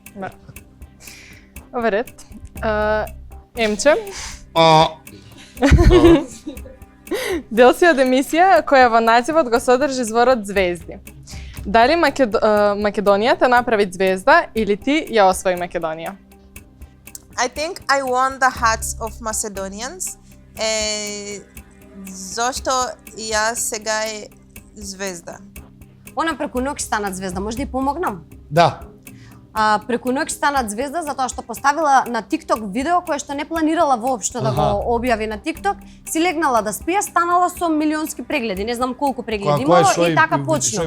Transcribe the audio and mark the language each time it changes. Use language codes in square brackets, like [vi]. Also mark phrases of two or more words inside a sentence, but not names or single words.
[mk] Ова ред. Емче. Дел си од емисија која во називот го содржи зборот звезди. Дали Македонија те направи звезда или ти ја освои Македонија? [en] I think I won the hearts of Macedonians. [mk] Зошто јас сега е звезда? Она преку ноќ станат звезда, може да ја помогнам? Да. Преку ноќ станат звезда затоа што поставила на TikTok видео кое што не планирала воопшто да го објави на TikTok, си легнала да спие, станала со милионски прегледи, не знам колку прегледи имало и така почнува.